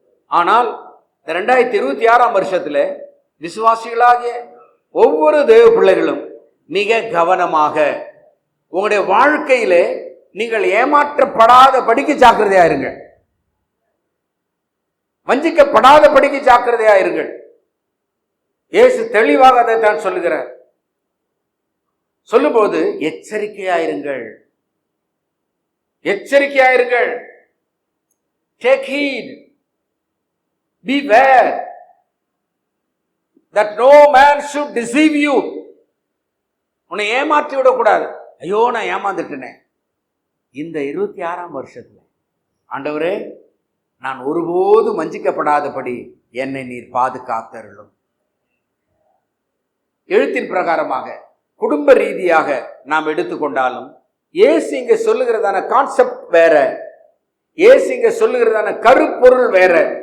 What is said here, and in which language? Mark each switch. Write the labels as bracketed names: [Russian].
[Tamil] ஆனால் 2026ஆம் வருஷத்தில் விசுவாசிகளாகிய ஒவ்வொரு தேவ பிள்ளைகளும் மிக கவனமாக உங்களுடைய வாழ்க்கையிலே நீங்கள் ஏமாற்றப்படாத படிக்கு ஜாக்கிரதையா இருங்கள், வஞ்சிக்கப்படாத படிக்கு ஜாக்கிரதையா இருங்கள். இயேசு தெளிவாக அதைத்தான் சொல்லுகிறார். சொல்லும்போது எச்சரிக்கையாயிருங்கள், எச்சரிக்கையாயிருங்கள். [English] Take heed, beware that no man should deceive you. [Tamil] உன்னை ஏமாற்றி விடக்கூடாது. ஐயோ, நான் ஏமாந்துட்டேனே. இந்த 26ஆம் வருஷத்துல ஆண்டவரே, நான் ஒருபோதும் வஞ்சிக்கப்படாதபடி என்னை நீர் பாதுகாத்தருளும். எழுத்தின் பிரகாரமாக குடும்ப ரீதியாக நாம் எடுத்துக்கொண்டாலும் இயேசு இங்க சொல்லுகிறதான கான்செப்ட் வேற, இயேசு இங்க சொல்லுகிறதான கருப்பொருள் வேற.